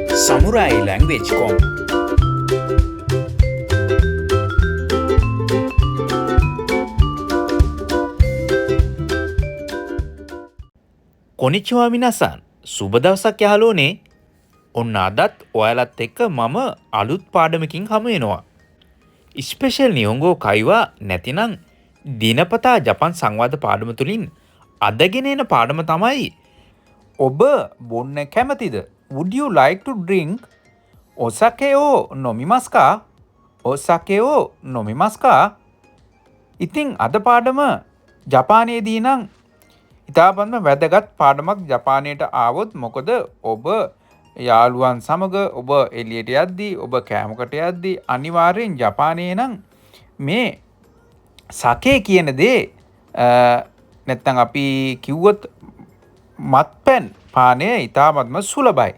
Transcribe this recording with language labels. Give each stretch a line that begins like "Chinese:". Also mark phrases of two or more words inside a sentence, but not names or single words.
Sinhala: Samurai Language.com
Japanese: こんにちは皆さん
Sinhala: සුබ දවසක් යාළුවනේ. ඔන්න අදත් ඔයාලත් එක්ක මම අලුත් පාඩමකින් හමු වෙනවා. ස්පෙෂල්
Japanese: 日本語会話
Sinhala: නැතිනම් දිනපතා ජපන් සංවාද පාඩම තුලින් අදගෙන එන පාඩම තමයි ඔබ බොන්න කැමතිද?
English: Would you like to drink
Japanese: お酒を飲みますか? お酒を飲みますか?
Sinhala: ඉතින් අද පාඩම ජපානයේදී නම් ඉතාමත්ම වැදගත් පාඩමක්. ජපානයට ආවොත් මොකද ඔබ යාළුවන් සමග ඔබ එළියට යද්දී ඔබ කෑමකට යද්දී අනිවාර්යෙන් ජපානයේ නම් මේ සකේ කියන දේ නැත්තම් අපි කිව්වොත් මත්පැන් පානය ඉතාමත්ම සුලභයි.